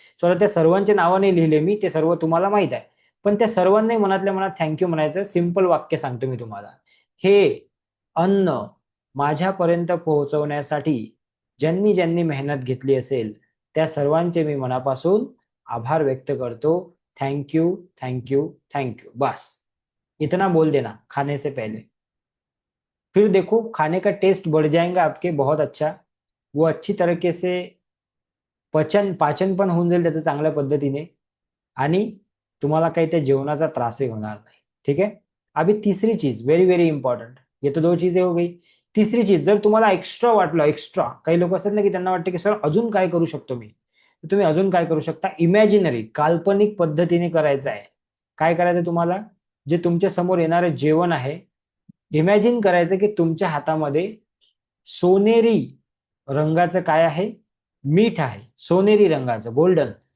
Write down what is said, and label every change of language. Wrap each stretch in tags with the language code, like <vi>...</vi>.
<mr>So त्या सर्वांचे नावं नाही लिहिले मी, ते सर्व तुम्हाला माहित आहे. पण त्या सर्वांनी मनातल्या मनात थँक्यू म्हणायचं. सिंपल वाक्य सांगतो मी तुम्हाला, हे अन्न माझ्यापर्यंत पोहोचवण्यासाठी ज्यांनी ज्यांनी मेहनत घेतली असेल त्या सर्वांचे मी मनापासून आभार व्यक्त करतो. Thank you, thank you, thank you.</mr> <hi>बस इतना बोल देना खाने से पहले. फिर देखो खाने का टेस्ट बढ़ जाएगा आपके बहुत अच्छा. वो अच्छी तरीके से</hi> <mr>पाचन पण होऊन जाईल त्याचं चांगल्या पद्धतीने, आणि तुम्हाला काही त्या जेवणाचा त्रासही होणार नाही.</mr> <hi>ठीक है. अभी तीसरी चीज वेरी वेरी इंपॉर्टंट. ये तो 2 चीजें हो गई.</hi> <mr>तिसरी चीज, जर तुम्हाला एक्स्ट्रा वाटलं, एक्स्ट्रा काही लोक असतात ना की त्यांना वाटतं की सर अजून काय करू शकतो मी, तर तुम्ही अजून काय करू शकता, इमॅजिनरी काल्पनिक पद्धतीने करायचं आहे. काय करायचं तुम्हाला, जे तुमच्या समोर येणारं जेवण आहे, इमॅजिन करायचं की तुमच्या हातामध्ये सोनेरी रंगाचं काय आहे, मीठ आहे, सोनेरी रंगाचं, गोल्डन.</mr>